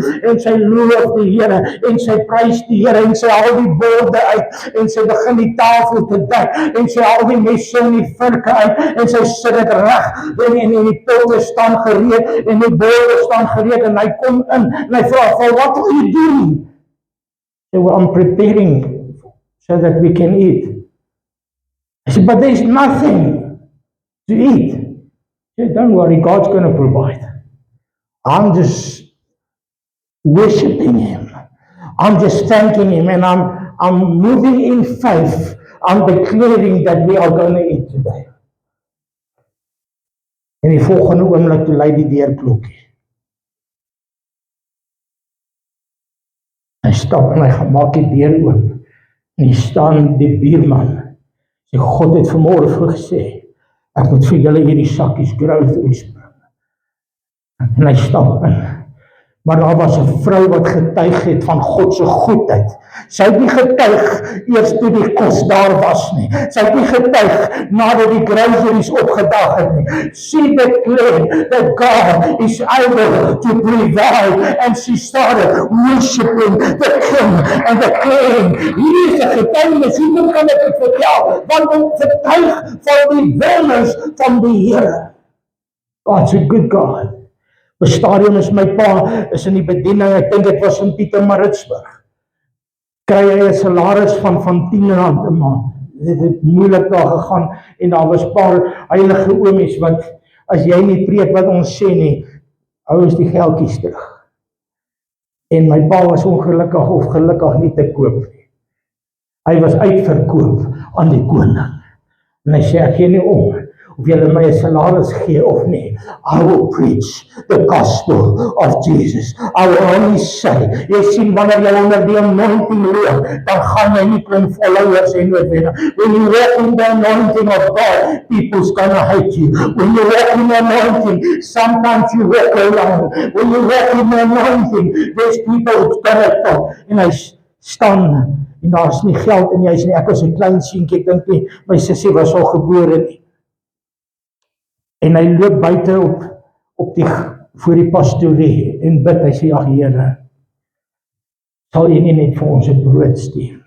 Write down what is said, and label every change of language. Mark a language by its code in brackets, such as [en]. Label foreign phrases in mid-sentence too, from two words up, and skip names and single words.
[af] En sy loof die Here en sy prys die Here en sy haal die borde uit en sy begin die tafel te dek en sy haal die messe en die vurke uit en sy sit dit reg en die potte staan gereed en die borde staan gereed en hy kom in en hy vra, [en] "What are you doing?" So I'm preparing so that we can eat. I said, "But there's nothing to eat." I said, "Don't worry, God's going to provide. I'm just worshiping Him. I'm just thanking Him and I'm moving in faith. I'm declaring that we are going to eat today." [af] En die volgende oomblik toe lui die deurklokkie. Hy stap en hy gaan maak die deur oop. En hier staan die buurman. Sê, "God het vanmôre gesê, ek moet vir julle hierdie sakkies groceries bring." En hy stap in. Maar daar was 'n vrou wat getuig het van God se goedheid. Sy het nie getuig eers toe die kos daar was nie. Sy het nie getuig nadat die groceries opgedag het nie. [en] She declared that God is able to provide and she started worshiping the King and the King. [af] Hier is 'n getuienis, hoe kan ek dit vertel? Want ons getuig van die wonders van die Here. [en] God's a good God. [af] Op 'n stadium is my pa is in die bediening, ek dink dit was in Pietermaritzburg. Kry hy 'n salaris van R10 'n maand. Dit het moeilik daar gegaan en daar was 'n paar heilige oomies wat as jy nie preek wat ons sê nie, hou ons die geldjies terug. En my pa was ongelukkig of gelukkig nie te koop nie. Hy was uitverkoop aan die koning. En hy sê, "Ek gee nie om of julle my 'n salaris gee of nie. [en] I will preach the gospel of Jesus. I will only say," [af] jy sien wanneer jy onder die anointing loop, dan gaan jy nie kon followers hê noodwendig. [en] When you walk in the anointing of God, people's gonna hate you. When you walk in the anointing, sometimes you walk alone. When you walk in the anointing, there's people who's gonna talk. [af] En hy staan en daar's nie geld in die huis nie. Ek was 'n klein seentjie, ek dink nie my sussie was al gebore nie. En hy loop buite op die voor die pastorie en bid. Hy sê, "Ag Here, sal U nie net vir ons 'n brood stuur nie?